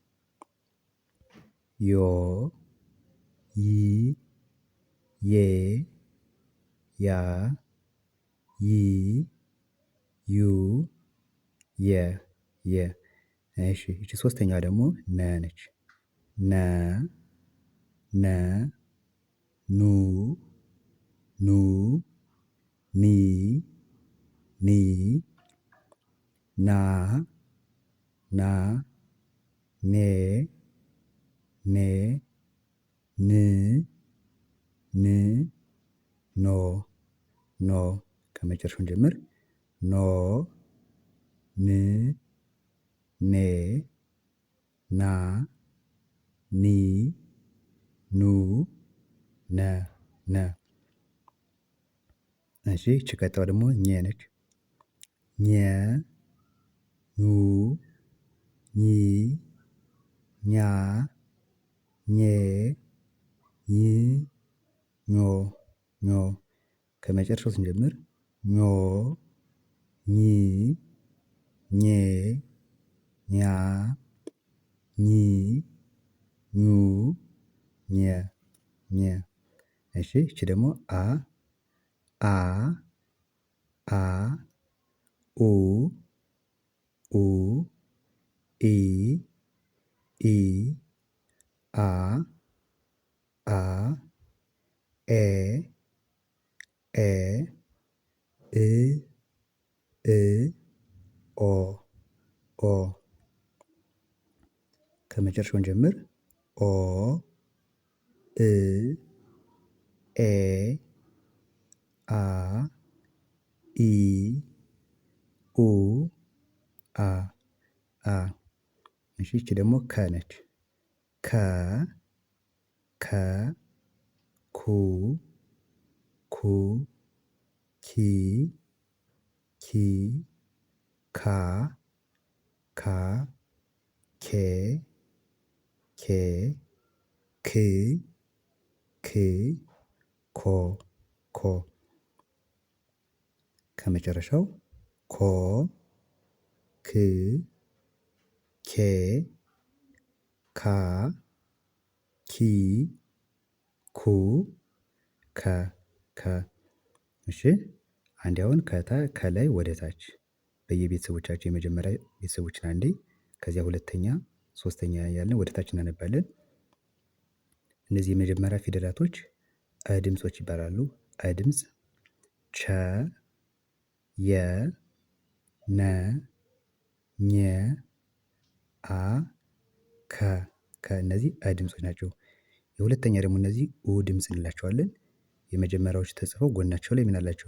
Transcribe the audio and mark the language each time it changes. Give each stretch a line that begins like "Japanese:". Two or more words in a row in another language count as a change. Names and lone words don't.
Amharic: ዮ ይ ዬ ያ ይ ዩ የ የ። እሺ እቺ ሶስተኛዋ ደግሞ ነ ነች። ነ ነ ኑ ኑ ኒ ኒ ና ና ኔ ኔ ን ን ኖ ኖ። ከመጨረሻውን ጀምር። ኖ ን ኔ ና ኒ ኑ ነ ነ። እሺ እቺ ቀጣዩ ደግሞ ኘ ነች። ኘ ኙ ኚ ኛ ኜ ኝ ኞ ኞ። ከመጨረሻው ስንጀምር ኞ ኚ ኜ ኛ ኚ ኙ ኘ ኘ። እሺ እቺ ደግሞ አ አ አ ኡ ኡ ኢ ኢ አ አ ኤ ኤ እ እ ኦ ኦ። ከመጨረሻውን ጀምር። ኦ እ ኤ አ ኢ ኡ አ አ። እሺ ይቺ ደግሞ ከ ነች። ከ ከ ኩ ኩ ኪ ኪ ካ ካ ኬ ኬ ክ ክ ኮ ኮ። ከመጨረሻው ኮ ክ ኬ ካ ኪ ኩ ከ ከ እሺ አንዴ አሁን ከላይ ወደ ታች በየቤተሰቦቻቸው የመጀመሪያ ቤተሰቦችን አንዴ ከዚያ ሁለተኛ ሶስተኛ እያልን ወደ ታች እናነባለን። እነዚህ የመጀመሪያ ፊደላቶች ድምጾች ይባላሉ። ድምጽ ቸ የ ነ ኘ አ ከ እነዚህ ድምጾች ናቸው። የሁለተኛ ደግሞ እነዚህ ድምጽ እንላቸዋለን። የመጀመሪያዎቹ ተጽፈው ጎናቸው ላይ ምን አላቸው?